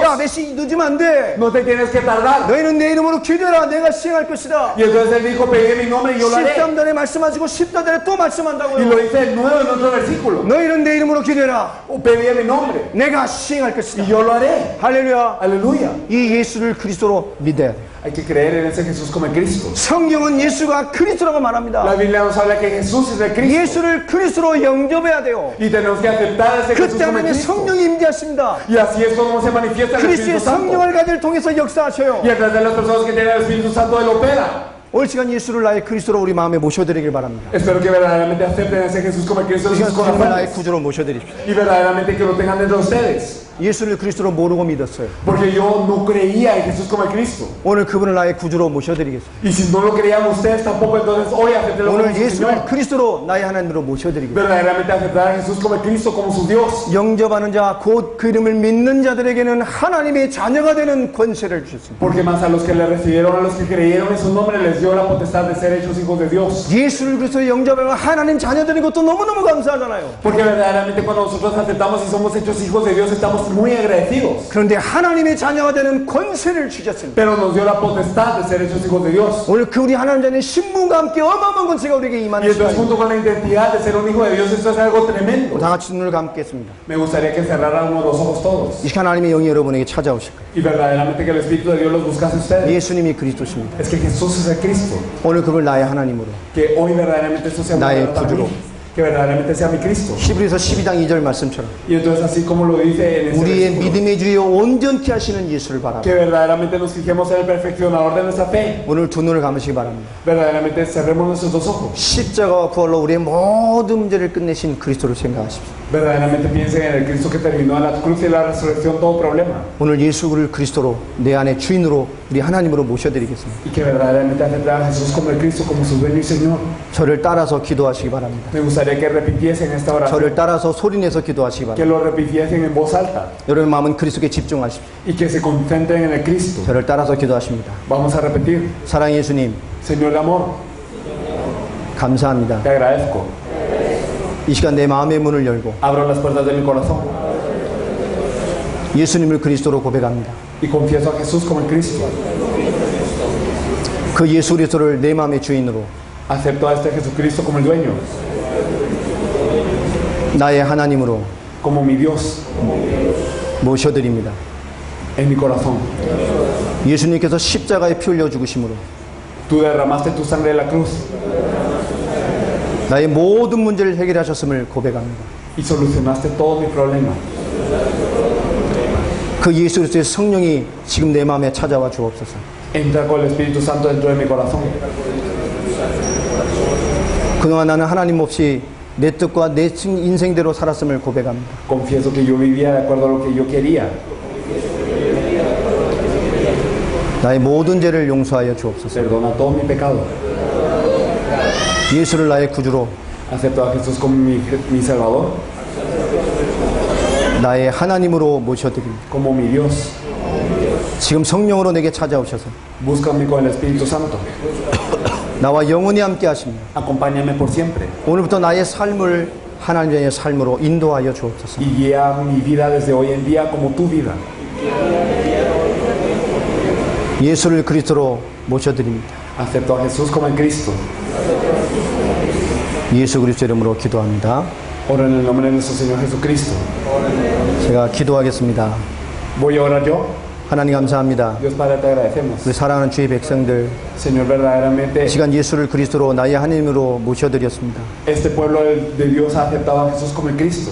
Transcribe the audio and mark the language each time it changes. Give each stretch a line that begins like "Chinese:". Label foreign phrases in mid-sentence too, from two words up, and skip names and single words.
Korean: 야, 몇 시 늦으면 안 돼.
Spanish: No te tienes que tardar.
Korean: 너희는 내 이름으로 기도해라. 내가 시행할 것이다.
Spanish: Y entonces Él dijo, pediré mi nombre y yo lo haré.
Korean: 13절에 말씀하시고 14절에 또
Spanish: Y lo
Korean: 말씀한다고요.
Spanish: dice de nuevo en otro versículo.
Korean: 너희는 내 이름으로 기도해라.
Spanish: Pediré mi nombre
Korean: 내가 시행할
Spanish: y
Korean: 것이다.
Spanish: yo lo haré.
Korean: 할렐루야.
Spanish: Aleluya.
Korean: 이 예수를 그리스도로 믿어야 돼.
Spanish: Hay que creer en ese Jesús como el Cristo.
Korean: 성경은 예수가 그리스도라고
Spanish: La
Korean: 말합니다.
Spanish: Biblia nos habla que Jesús es el Cristo.
Korean: 예수를 그리스도로 영접해야 돼요.
Spanish: Y tenemos que aceptar a ese
Korean: 그
Spanish: Jesús como el
Korean: 때문에
Spanish: Cristo.
Korean: 성령이 임재하십니다.
Spanish: Y así es como se manifiesta el
Korean: 그리스도의
Spanish: Espíritu Santo.
Korean: 성령을 가질 통해서 역사하셔요.
Spanish: Y a través de las personas que tienen el Espíritu Santo, Él opera.
Korean: 올 시간 예수를 나의 그리스도로 우리 마음에 모셔드리길 바랍니다.
Spanish: Espero que verdaderamente acepten a ese Jesús como el Cristo
Korean: 이
Spanish: de
Korean: 시간
Spanish: sus
Korean: 주님을 나의
Spanish: corazones.
Korean: 구주로 모셔드립시다.
Spanish: Y verdaderamente que lo tengan dentro de ustedes.
Korean: 예수를 그리스도로 모르고 믿었어요.
Spanish: Porque yo no creía en Jesús como el Cristo.
Korean: 오늘 그분을 나의 구주로 모셔드리겠습니다.
Spanish: Y si no lo creían ustedes tampoco, entonces hoy aceptenlo como
Korean: 오늘
Spanish: su
Korean: 예수를
Spanish: Señor.
Korean: 그리스도로 나의 하나님으로 모셔드리겠습니다.
Spanish: Verdaderamente aceptar a Jesús como el Cristo, como su Dios.
Korean: 영접하는 자, 곧 그 이름을 믿는 자들에게는 하나님의 자녀가 되는 권세를 주셨습니다.
Spanish: Porque más a los que le recibieron, a los que creyeron en su nombre, les dio la potestad de ser hechos hijos de Dios.
Korean: 예수를 그리스도 영접하면 하나님 자녀되는 것도 너무너무 감사하잖아요.
Spanish: Porque verdaderamente cuando nosotros aceptamos y somos hechos hijos de Dios, estamos muy agradecidos.
Korean: 그런데 하나님의 자녀가 되는 권세를 주셨습니다.
Spanish: Pero nos dio la potestad de ser hechos hijos de Dios.
Korean: 오늘 그 우리 하나님 자녀의 신분과 함께 어마어마한 권세가 우리에게
Spanish: Y
Korean: 임하는
Spanish: entonces
Korean: 시간입니다.
Spanish: junto con la identidad de ser un hijo de Dios, esto es algo tremendo.
Korean: 다 같이 눈을 감겠습니다.
Spanish: Me gustaría que cerráramos los ojos todos.
Korean: 이 시간 하나님의 영이 여러분에게 찾아오실 거예요.
Spanish: Y verdaderamente que el Espíritu de Dios los buscase a ustedes.
Korean: 예수님이 그리스도십니다.
Spanish: Es que Jesús es el Cristo.
Korean: 오늘 그걸 나의 하나님으로.
Spanish: Que hoy verdaderamente esto sea un
Korean: Na의
Spanish: regalo para mí.
Korean: 구주로.
Spanish: Que verdaderamente sea mi Cristo.
Korean: 히브리서 12장 2절 말씀처럼
Spanish: Y entonces así como lo dice en este
Korean: 우리의
Spanish: versículo,
Korean: 믿음의 주여 온전케 하시는 예수를 바라보고
Spanish: que verdaderamente nos fijemos en el perfeccionador de nuestra fe.
Korean: 오늘 두 눈을 감으시기 바랍니다.
Spanish: Verdaderamente cerremos nuestros dos ojos.
Korean: 십자가와 부활로 우리의 모든 문제를 끝내신 그리스도를 생각하십시오.
Spanish: Verdaderamente piensen en el Cristo que terminó en la cruz y la resurrección todo problema.
Korean: 오늘 예수를 그리스도로 내 안에 주인으로 우리 하나님으로 모셔드리겠습니다.
Spanish: Y que verdaderamente aceptar a Jesús como el Cristo, como su dueño y Señor.
Korean: 저를 따라서 기도하시기 바랍니다.
Spanish: Me gustaría que repitiesen esta oración.
Korean: 저를 따라서 소리내서 기도하시기
Spanish: Que
Korean: 바랍니다.
Spanish: lo repitiesen en voz alta.
Korean: 여러분 마음은 그리스도께 집중하십시오.
Spanish: Y que se concentren en el Cristo.
Korean: 저를 따라서 기도하십니다.
Spanish: Vamos a repetir.
Korean: 사랑의 예수님
Spanish: Señor de amor,
Korean: 감사합니다.
Spanish: te agradezco.
Korean: 이 시간 내 마음의 문을 열고
Spanish: Abro las puertas de mi corazón
Korean: 예수님을 그리스도로 고백합니다.
Spanish: y confieso a Jesús como el Cristo.
Korean: 그 예수 그리스도를 내 마음의 주인으로
Spanish: Acepto a este Jesucristo como el dueño,
Korean: 나의 하나님으로
Spanish: como mi Dios
Korean: 모셔드립니다.
Spanish: en mi corazón.
Korean: 예수님께서 십자가에 피 흘려 죽으심으로
Spanish: Tú derramaste tu sangre en la cruz
Korean: 나의 모든 문제를 해결하셨음을 고백합니다.
Spanish: y solucionaste todo mi problema.
Korean: 그 예수 그리스도의 성령이 지금 내 마음에 찾아와 주옵소서.
Spanish: Entra con el Espíritu Santo dentro de mi corazón.
Korean: 그동안 나는 하나님 없이 내 뜻과 내 인생대로 살았음을 고백합니다.
Spanish: Confieso que yo vivía de acuerdo a lo que yo quería.
Korean: 나의 모든 죄를 용서하여 주옵소서.
Spanish: Perdona todo mi pecado.
Korean: 예수를 나의 구주로
Spanish: Acepto a Jesús como mi Salvador,
Korean: 나의 하나님으로 모셔드립니다.
Spanish: como mi Dios.
Korean: 지금 성령으로 내게 찾아오셔서
Spanish: Búscame con el Espíritu Santo.
Korean: 나와 영원히 함께 하십니다.
Spanish: Acompáñame por siempre.
Korean: 오늘부터 나의 삶을 하나님의 삶으로 인도하여 주옵소서.
Spanish: Y guía mi vida desde hoy en día como tu vida.
Korean: 예수를 그리스도로 모셔드립니다.
Spanish: Acepto a Jesús como el Cristo.
Korean: 예수 그리스도 이름으로 기도합니다.
Spanish: Oro en el nombre de nuestro Señor Jesucristo.
Korean: 제가 기도하겠습니다.
Spanish: Voy a orar yo.
Korean: 하나님 감사합니다.
Spanish: Dios Padre, te agradecemos.
Korean: 우리 사랑하는 주의 백성들
Spanish: Señor, verdaderamente
Korean: 이 시간 예수를 그리스도로 나의 하나님으로 모셔드렸습니다.
Spanish: este pueblo de Dios ha aceptado a Jesús como el Cristo.